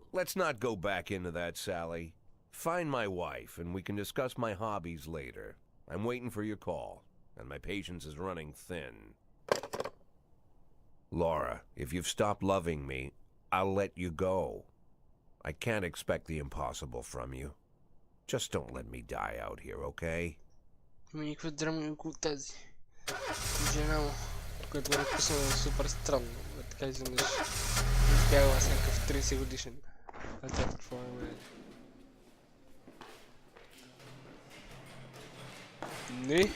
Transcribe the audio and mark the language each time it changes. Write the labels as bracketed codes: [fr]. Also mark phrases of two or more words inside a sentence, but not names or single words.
[en] Let's not go back into that, Sally. Find my wife, and we can discuss my hobbies later. I'm waiting for your call, and my patience is running thin. Laura, if you've stopped loving me, I'll let you go. I can't expect the impossible from you. Just don't let me die out here, okay? [bg] Никаква драма около тази жена му, която го написано супер странно. Така изведнъж избягала с някакъв 30 годишен. А тя какво е? Не!